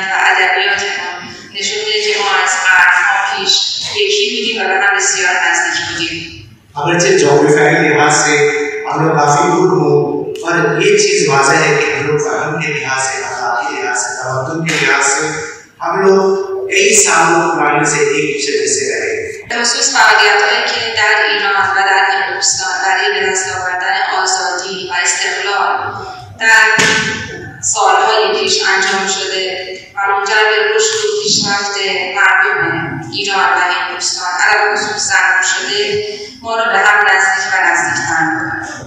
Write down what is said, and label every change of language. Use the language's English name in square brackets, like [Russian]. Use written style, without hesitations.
[Persian] ادبیاتمون نشون میده که ما از قرن‌ها پیش یکی بودیم و به هم بسیار نزدیک بودیم. [Hindi] अगरचे जोग्राफियाई लिहाज से हम लोग काफी दूर हो, पर ये चीज वाज़ह है कि हम लोग फहम के लिहाज से, अखलाकी लिहाज से, तमद्दुन के लिहाज से हम लोग कई सालों पुराने से एक दूसरे से रहे. [Persian] به خصوص فعالیت‌هایی که در ایران و در هندوستان برای به دست آوردن آزادی و استقلال در سالهای پیش انجام شده و منجر به رشد و پیشرفت مردم ایران و هندوستان علاوه خصوص زنان شده ما رو به هم نزدیک و نزدیک‌تر می‌کنه.